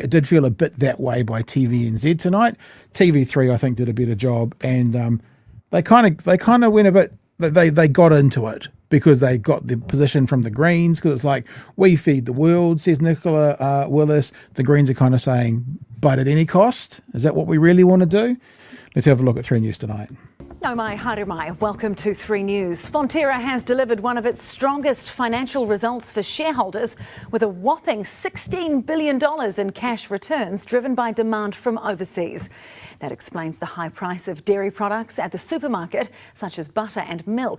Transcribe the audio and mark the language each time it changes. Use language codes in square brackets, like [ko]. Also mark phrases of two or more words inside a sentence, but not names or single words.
[en] It did feel a bit that way by TVNZ tonight. TV3, I think, did a better job, and they kind of went a bit. They got into it, because they got the position from the Greens, because it's like, we feed the world, says Nicola Willis. The Greens are kind of saying, but at any cost? Is that what we really want to do? Let's have a look at 3 News tonight. [mi] No mai haere mai. [en] Welcome to 3 News. Fonterra has delivered one of its strongest financial results for shareholders, with a whopping $16 billion in cash returns driven by demand from overseas. That explains the high price of dairy products at the supermarket, such as butter and milk.